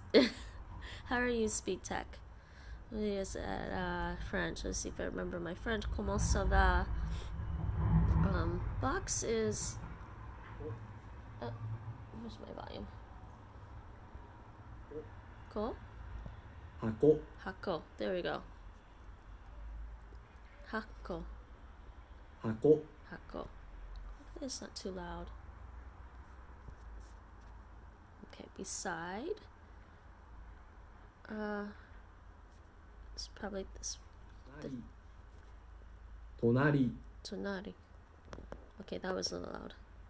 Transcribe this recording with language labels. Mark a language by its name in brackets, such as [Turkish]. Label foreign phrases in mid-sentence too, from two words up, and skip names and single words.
[English] How are you, Speed Tech? Yes, at French. Let's see if I remember my French. [French] Comment ça va? [English] Box is. Oh, where's my volume? Cool. [Japanese] 箱 [English] Hako. There we go. [Japanese] Hako. 箱 Hako. [English] Hopefully it's not too loud. Okay, beside. It's probably this. [Japanese] 隣 Tonari. [English] Okay, that was a little loud.